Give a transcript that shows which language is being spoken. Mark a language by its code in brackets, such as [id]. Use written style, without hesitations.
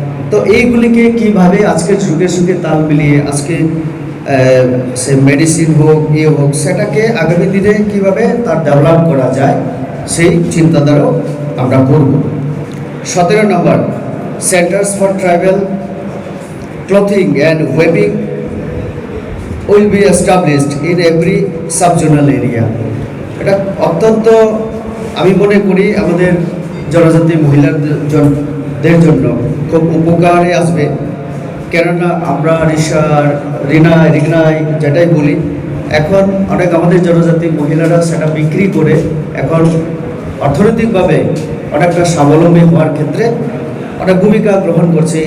[bn] তো এইগুলিকে কিভাবে আজকে যুগে যুগে তাল মিলিয়ে আজকে সে মেডিসিন হোক হোক সেটাকে আগামী দিনে কিভাবে তার ডেভেলপ করা যায় সেই চিন্তাধারাও আমরা করব। 17 নম্বর, [en] centers for tribal clothing and weaving will be established in every sub-zonal area. [bn] এটা অত্যন্ত আমি মনে করি আমাদের জনজাতি মহিলাদের জন্য খুব উপকারে আসবে, কেননা আমরা রিনাই যেটাই বলি, এখন অনেক আমাদের জনজাতি মহিলারা সেটা বিক্রি করে এখন অর্থনৈতিকভাবে অনেকটা স্বাবলম্বী হওয়ার ক্ষেত্রে অনেক ভূমিকা গ্রহণ করছে।